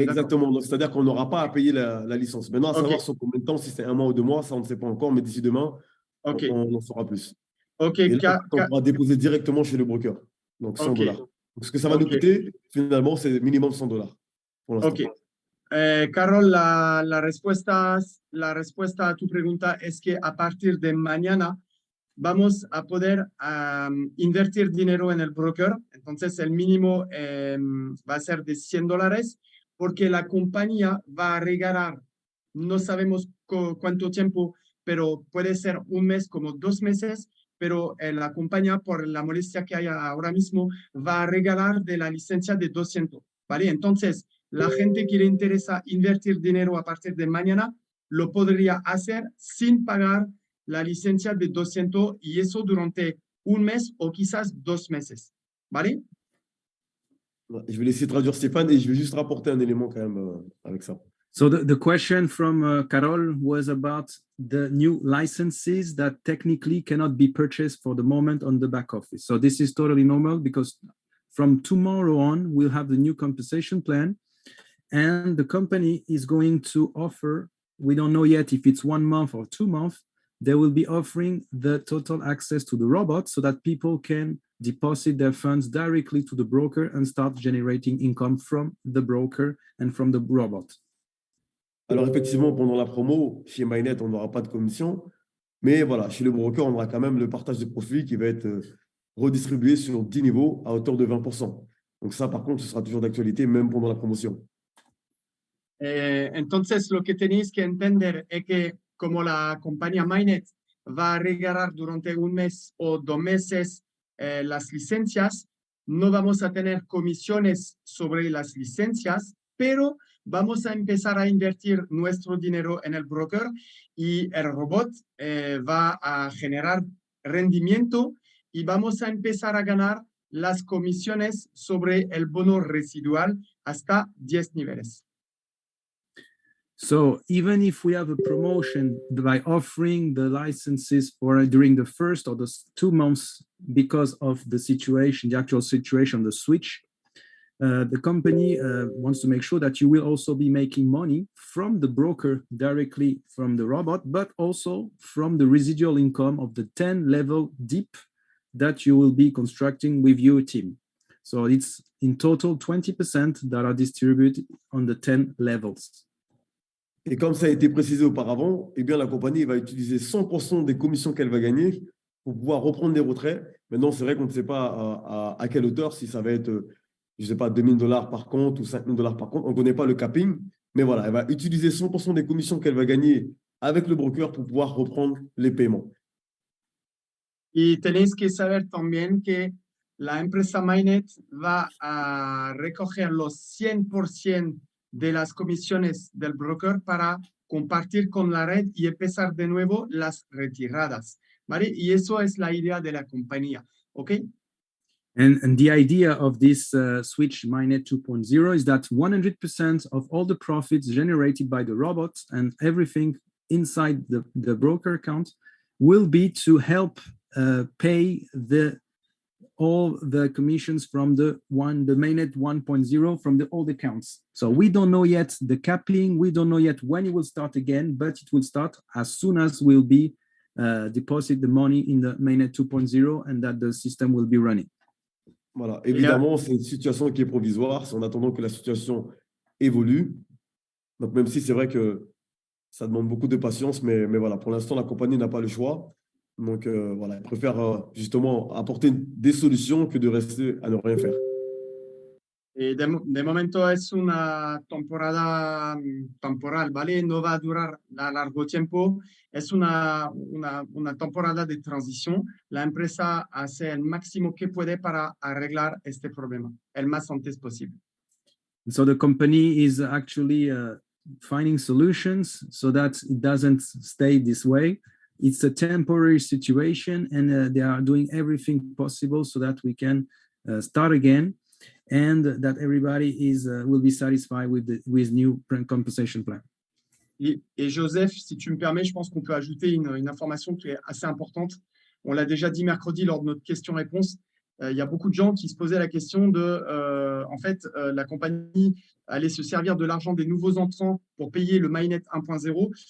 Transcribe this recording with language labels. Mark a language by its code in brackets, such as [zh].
[fr] Exactement. Donc, c'est-à-dire qu'on n'aura pas à payer la licence. Maintenant, à savoir sur combien de temps, si c'est 1 mois ou 2 mois, ça, on ne sait pas encore. Mais d'ici demain, on en saura plus. OK. Et là, on pourra déposer directement chez le broker. Donc, $100. Donc, ce que ça va nous coûter, finalement, c'est minimum $100 pour l'instant. OK. [es] Carol, la respuesta a tu pregunta es que a partir de mañana vamos a poder invertir dinero en el broker. Entonces, el mínimo va a ser de $100 porque la compañía va a regalar, no sabemos cuánto tiempo, pero puede ser 1 mes como 2 meses, pero la compañía, por la molestia que hay ahora mismo, va a regalar de la licencia de 200, ¿vale? Entonces, la gente que le interesa invertir dinero a partir de mañana, lo podría hacer sin pagar la licencia de 200 y eso durante 1 mes o quizás 2 meses, ¿vale? [fr] Je vais laisser traduire Stéphane et je vais juste rapporter un élément quand même avec ça. [en] So the question from Carol was about the new licenses that technically cannot be purchased for the moment on the back office. So this is totally normal because from tomorrow on, we'll have the new compensation plan and the company is going to offer, we don't know yet if it's 1 month or 2 months, they will be offering the total access to the robot so that people can deposit their funds directly to the broker and start generating income from the broker and from the robot. [fr] Alors, effectivement, pendant la promo, chez MyNet, on n'aura pas de commission. Mais voilà, chez le broker, on aura quand même le partage de profit qui va être redistribué sur 10 niveaux à hauteur de 20%. Donc ça, par contre, ce sera toujours d'actualité, même pendant la promotion. [es] Entonces, lo que tenéis que entender es que como la compañía MyNet va a regalar durante 1 mes o 2 meses las licencias, no vamos a tener comisiones sobre las licencias, pero vamos a empezar a invertir nuestro dinero en el broker y el robot va a generar rendimiento y vamos a empezar a ganar las comisiones sobre el bono residual hasta 10 niveles. [en] So even if we have a promotion by offering the licenses for during the first or the 2 months because of the situation, the actual situation, the switch, the company wants to make sure that you will also be making money from the broker directly from the robot, but also from the residual income of the 10 level deep that you will be constructing with your team. So it's in total 20% that are distributed on the 10 levels. [fr] Et comme ça a été précisé auparavant, eh bien, la compagnie va utiliser 100% des commissions qu'elle va gagner pour pouvoir reprendre des retraits. Maintenant, c'est vrai qu'on ne sait pas à quelle hauteur, si ça va être, je ne sais pas, $2 000 par compte ou $5 000 par compte. On ne connaît pas le capping, mais voilà, elle va utiliser 100% des commissions qu'elle va gagner avec le broker pour pouvoir reprendre les paiements. [es] Y tenéis que saber también que la empresa MyNet va a recoger los 100% de las comisiones del broker para compartir con la red y empezar de nuevo las retiradas, ¿vale? Y eso es la idea de la compañía, ¿ok? [en] And the idea of this switch MyNet 2.0 is that 100% of all the profits generated by the robots and everything inside the broker account will be to help pay all the commissions from the MyNet 1.0 from the old accounts. So we don't know yet the capping, we don't know yet when it will start again, but it will start as soon as we'll be deposit the money in the MyNet 2.0 and that the system will be running. [fr] Voilà, évidemment, c'est une situation qui est provisoire, c'est en attendant que la situation évolue. Donc, même si c'est vrai que ça demande beaucoup de patience, mais voilà, pour l'instant, la compagnie n'a pas le choix. Donc, voilà, elle préfère justement apporter des solutions que de rester à ne rien faire. [es] De momento es una temporada temporal, ¿vale? No va a durar a largo tiempo. Es una temporada de transición. La empresa hace el máximo que puede para arreglar este problema el más antes posible. [en] So the company is actually finding solutions so that it doesn't stay this way. It's a temporary situation, and they are doing everything possible so that we can start again, and that everybody will be satisfied with new compensation plan. [fr] Et Joseph, si tu me permets, je pense qu'on peut ajouter une information qui est assez importante. On l'a déjà dit mercredi lors de notre question-réponse. Il y a beaucoup de gens qui se posaient la question de, en fait, la compagnie allait se servir de l'argent des nouveaux entrants pour payer le MyNet 1.0.